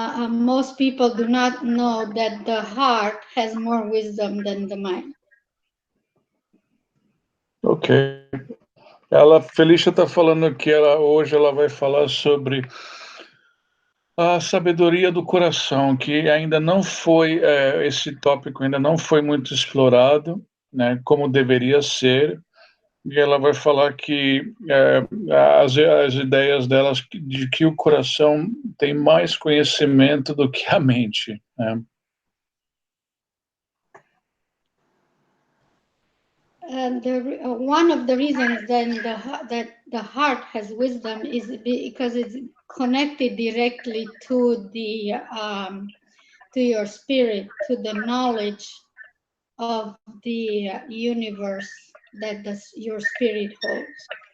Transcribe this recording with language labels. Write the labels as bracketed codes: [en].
[en] Most people do not know that the heart has more wisdom than the mind. Ok. [pt] Felicia está falando que hoje ela vai falar sobre a sabedoria do coração, que ainda não foi, esse tópico ainda não foi muito explorado, né, como deveria ser. E ela vai falar que as ideias delas de que o coração tem mais conhecimento do que a mente, né? [en] And one of the reasons then that the heart has wisdom is because it's connected directly to the to your spirit, to the knowledge of the universe that your spirit holds.